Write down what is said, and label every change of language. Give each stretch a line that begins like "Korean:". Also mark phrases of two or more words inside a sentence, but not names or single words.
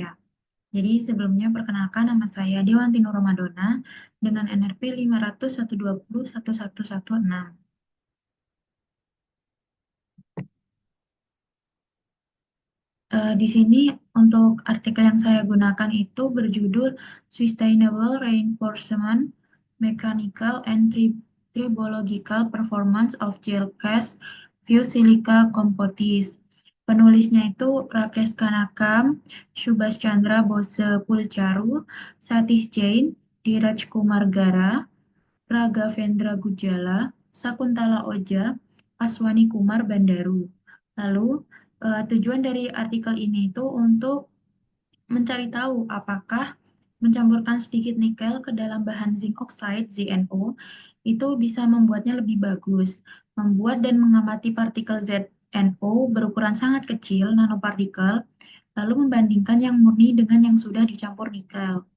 Indonesian: Jadi sebelumnya perkenalkan, nama saya Dewanti Nur Ramadona dengan NRP 50012011116. Di sini untuk artikel yang saya gunakan itu berjudul Sustainable Reinforcement Mechanical and Tribological Performance of Gel Cast Fused Silica Composites. Penulisnya itu Rakesh Kanakam, Subhas Chandra Bose Pulcharu, Satish Jain, Dheeraj Kumar Gara, Raghavendra Gujala, Sakuntala Oja, Aswani Kumar Bandaru. Lalu, tujuan dari artikel ini itu untuk mencari tahu apakah mencampurkan sedikit nikel ke dalam bahan
English: zinc oxide
Indonesian: ZNO itu bisa membuatnya lebih bagus. Membuat dan mengamati partikel ZNO berukuran sangat kecil, nanopartikel, lalu membandingkan yang murni dengan yang sudah dicampur nikel.